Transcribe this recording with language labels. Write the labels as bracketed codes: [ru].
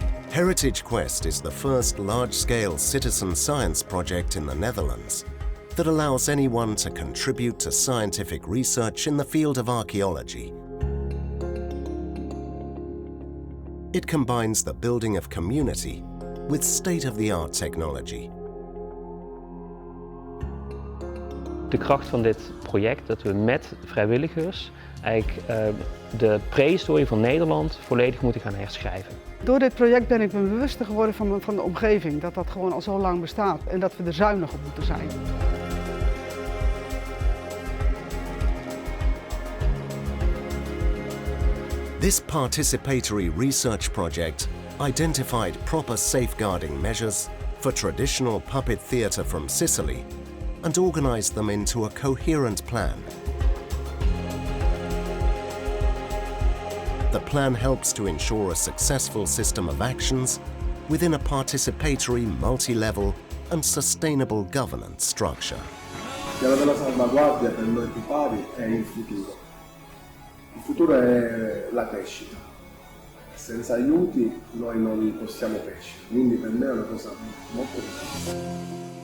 [en] Heritage Quest is the first large-scale citizen science project in the Netherlands that allows anyone to contribute to scientific research in the field of archaeology. It combines the building of community with state-of-the-art technology. [nl] De kracht van dit project dat we met vrijwilligers eigenlijk de prehistorie van Nederland volledig moeten gaan herschrijven. Door dit project ben ik me bewuster geworden van de omgeving, dat dat gewoon al zo lang bestaat en dat we er zuinig op moeten zijn. [en] This participatory research project identified proper safeguarding measures for traditional puppet theatre from Sicily and organized them into a coherent plan. The plan helps to ensure a successful system of actions within a participatory, multi-level and sustainable governance structure. [it] Il piano della salvaguardia per noi più pari è il futuro. Il futuro è la crescita. Senza aiuti noi non possiamo crescere, quindi per me è una cosa molto importante.